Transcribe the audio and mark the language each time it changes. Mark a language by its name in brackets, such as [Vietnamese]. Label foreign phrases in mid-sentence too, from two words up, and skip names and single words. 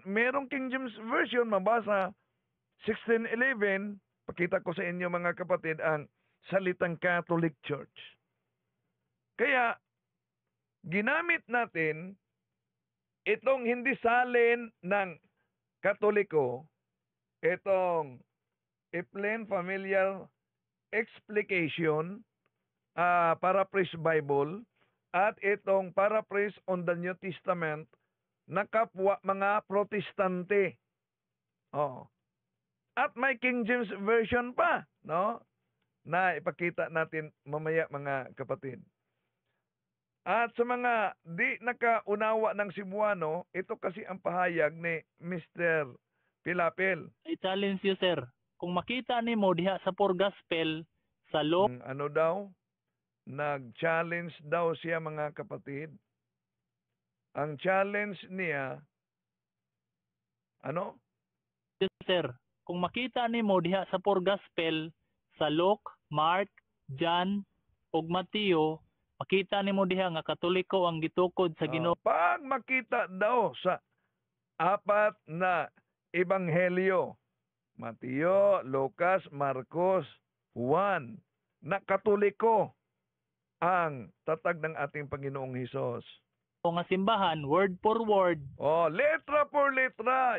[Filipino] Merong King James Version mabasa, 1611. Pakita ko sa inyo, mga kapatid, ang salitang Catholic Church. Kaya, ginamit natin itong hindi salin ng Katoliko, itong [English] a plain familiar explication, paraphrase Bible, [Filipino] at itong [English] paraphrase on the New Testament [Filipino] na kapwa mga Protestante. At may King James Version pa, no? Na ipakita natin mamaya mga kapatid. At sa mga di nakaunawa ng Cebuano, ito kasi ang pahayag ni Mr. Pilapil. [English] I challenge you, [Cebuano] sir. Kung makita nimo diha sa Poor Gospel sa Luke, [Filipino] Ano daw? Nag-challenge daw siya mga kapatid. Ang challenge niya, ano? [Cebuano] sir, kung makita nimo diha sa Poor Gospel sa Luke, Mark, John ug Mateo, makita nimo diha nga Katoliko ang gitukod sa Ginoo. [Filipino] Pag makita daw sa apat na ebanghelyo, Mateo, Lucas, Marcos, Juan, na Katoliko ang tatag ng ating Panginoong Hesus. [Cebuano] O nga simbahan, [English] word for word, [Spanish] Letra por letra.